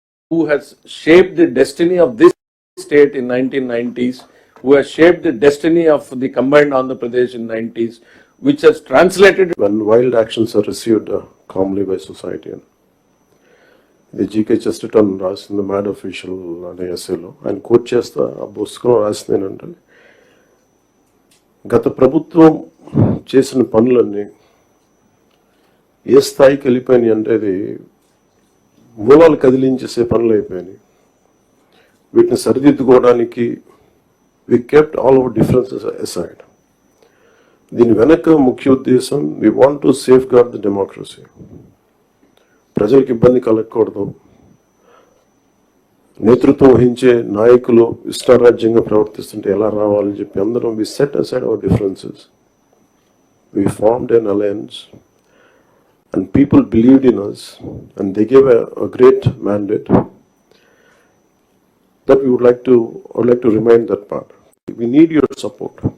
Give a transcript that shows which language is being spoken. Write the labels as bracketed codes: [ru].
[en] who has shaped the destiny of this state in 1990s, who has shaped the destiny of the combined Andhra Pradesh in 90s, which has translated when wild actions are received calmly by society. [te] The GK Chesterton రాసిన mad official అనే ఎస్సేలో ఆయన coat చేస్తా ఆ పుస్తకంలో రాసింది ఏంటంటే, గత ప్రభుత్వం చేసిన పనులన్నీ ఏ స్థాయికి వెళ్ళిపోయినాయి అంటే అది మూలాలు కదిలించేసే పనులు అయిపోయినాయి. వీటిని సరిదిద్దుకోవడానికి [en] We kept all our differences aside. [te] దీని వెనక ముఖ్య ఉద్దేశం [en] We want to safeguard the democracy. [te] ప్రజలకు ఇబ్బంది కలగకూడదు. నేతృత్వం వహించే నాయకులు ఇష్టారాజ్యంగా ప్రవర్తిస్తుంటే ఎలా రావాలని చెప్పి అందరం [en] We set aside our differences. We formed an alliance and people believed in us and they gave a great mandate that we would like to remind that part. We need your support.